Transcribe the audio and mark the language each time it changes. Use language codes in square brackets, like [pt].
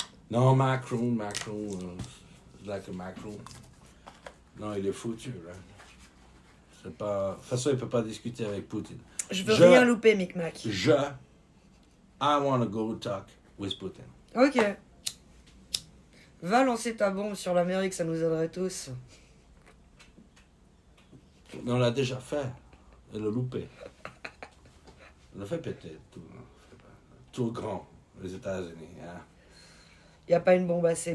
[fr] non, Macron, like Macron. Non, il est foutu, là. C'est pas... De toute façon, il peut pas discuter avec Poutine. Je veux rien louper, Micmac. [en] I want to go talk with Putin. [fr] Ok. Va lancer ta bombe sur l'Amérique, ça nous aiderait tous. On l'a déjà fait. Elle l'a loupé. On l'a fait péter tout. Tout grand, les États-Unis. Hein. Il n'y a pas une bombe assez